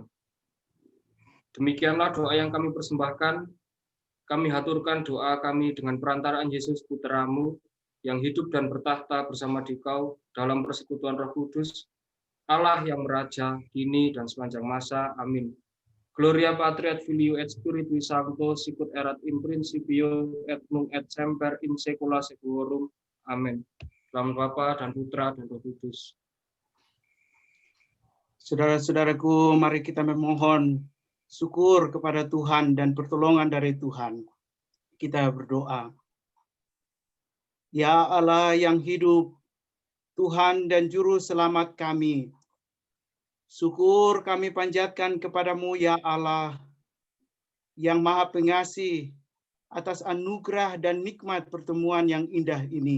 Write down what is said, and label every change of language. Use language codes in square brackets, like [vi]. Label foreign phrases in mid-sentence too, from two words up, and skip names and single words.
[id] Demikianlah doa yang kami persembahkan. Kami haturkan doa kami dengan perantaraan Yesus Putra-Mu yang hidup dan bertahta bersama Dikau dalam persekutuan Roh Kudus, Allah yang meraja kini dan sepanjang masa. Amin. [la] Gloria Patri et Filio et Spiritui Sancto, sicut erat in principio et nunc et semper in saecula saeculorum. [id] Amin. Dalam Bapa dan Putra dan Roh Kudus. Saudara-saudaraku, mari kita memohon syukur kepada Tuhan dan pertolongan dari Tuhan. Kita berdoa. Ya Allah yang hidup, Tuhan dan Juru Selamat kami, syukur kami panjatkan kepadamu ya Allah, yang Maha Pengasih atas anugerah dan nikmat pertemuan yang indah ini.